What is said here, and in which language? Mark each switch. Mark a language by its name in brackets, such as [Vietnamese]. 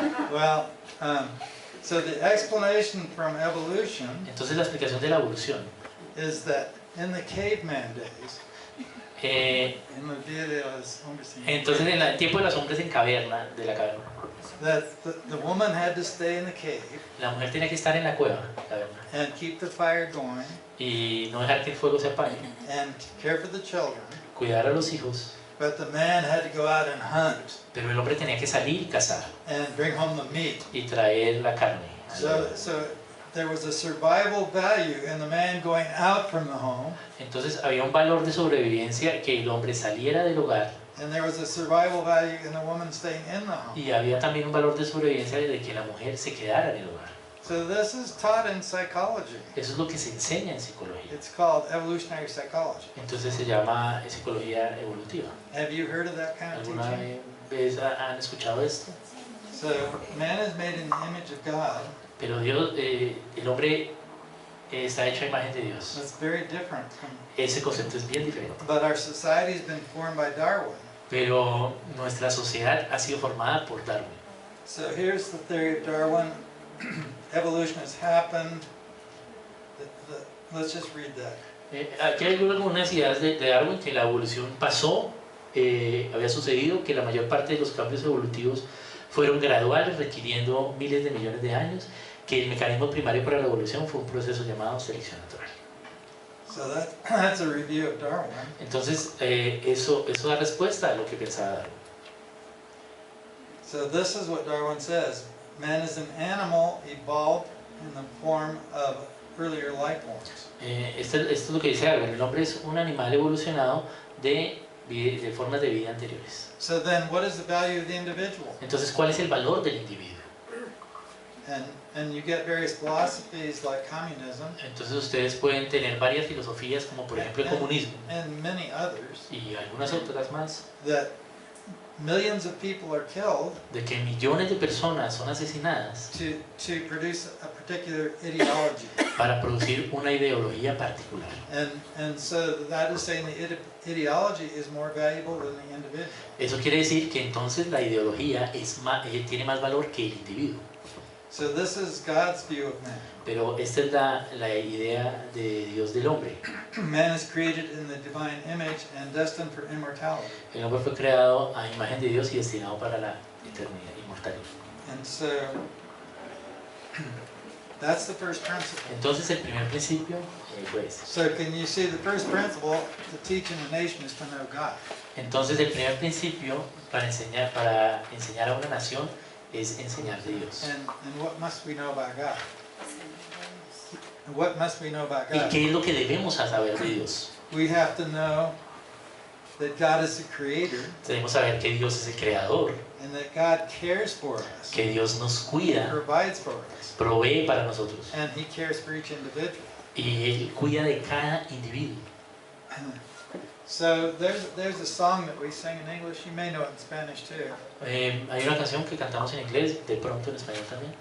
[English] Well, so the explanation from evolution [Spanish] Entonces la explicación de la evolución, [English] is that in the caveman days, in the [Spanish] día de los hombres en entonces en el tiempo de los hombres en caverna, de la caverna, [English] that the woman had to stay in the cave [Spanish] la mujer tenía que estar en la cueva, caverna, [English] and keep the fire going [Spanish] y no dejar que el fuego se apague, [English] and care for the children, [Spanish] cuidar a los hijos, [English] but the man had to go out and hunt [Spanish] pero el hombre tenía que salir y cazar [English] and bring home the meat. [Spanish] y traer la carne. [English] So there was a survival value in the man going out from the home, [Spanish] Entonces había un valor de sobrevivencia que el hombre saliera del hogar, [English] and there was a survival value in the woman staying in the home. [Spanish] y había también un valor de sobrevivencia de que la mujer se quedara en el hogar. [English] So this is taught in psychology. [Spanish] Eso es lo que se enseña en psicología. [English] It's called evolutionary psychology. [Spanish] Entonces se llama psicología evolutiva. [English] Have you heard of that kind of [Spanish] ¿Alguna [English] teaching? [Spanish] vez han escuchado esto? [English] So man is made in the image of God. [Spanish] Pero Dios, el hombre está hecho a imagen de Dios. [English] That's very different from, [Spanish] Ese concepto es bien diferente. [English] but our society has been formed by Darwin. [Spanish] Pero nuestra sociedad ha sido formada por Darwin. [English] So here's the theory of Darwin. Evolution has happened. Let's just read that. [Spanish] Aquí hay algunas ideas de Darwin que la evolución pasó, había sucedido, que la mayor parte de los cambios evolutivos fueron graduales, requiriendo miles de millones de años, que el mecanismo primario para la evolución fue un proceso llamado selección natural. [English] So that's a review of Darwin. [Spanish] Entonces, eso da respuesta a lo que pensaba Darwin. [English] So this is what Darwin says. Man is an animal evolved in the form of earlier life forms. [Spanish] Esto es lo que dice Darwin: el hombre es un animal evolucionado de formas de vida anteriores. [English] So then what is the value of the individual? [Spanish] Entonces, ¿cuál es el valor del individuo? [English] And you get various philosophies like communism [Spanish] Entonces ustedes pueden tener varias filosofías, como por ejemplo el comunismo [English] and many others, [Spanish] y algunas otras más, [English] that millions of people are killed [Spanish] de que millones de personas son asesinadas [English] to produce a particular ideology. [Spanish] para producir una ideología particular. [English] And so that is saying the ideology is more valuable than the individual. [Spanish] Eso quiere decir que entonces la ideología tiene más valor que el individuo. [English] So this is God's view of man. [Spanish] Pero esta es la idea de Dios del hombre. [English] Man is created in the divine image and destined for immortality. [Spanish] El hombre fue creado a imagen de Dios y destinado para la eternidad, inmortalidad. [English] And so that's the first principle. [Spanish] Entonces el primer principio fue este. [English] So can you see the first principle to teach in a nation is to know God. [Spanish] Entonces el primer principio para enseñar a una nación es enseñar de Dios. [English] And what must we know about God? And what must we know about [Spanish] ¿Y [English] God? [Spanish] qué es lo que debemos saber de Dios? [English] We have to know that God is the creator [Spanish] Debemos saber que Dios es el creador, [English] and that God cares for us, [Spanish] que Dios nos cuida, [English] provides for us, [Spanish] provee para nosotros [English] and He cares for each individual. [Spanish] y Él cuida de cada individuo. [English] So there's a song that we sing in English. You may know it in Spanish too. [Spanish] Hay una canción que cantamos en inglés, de pronto en español también.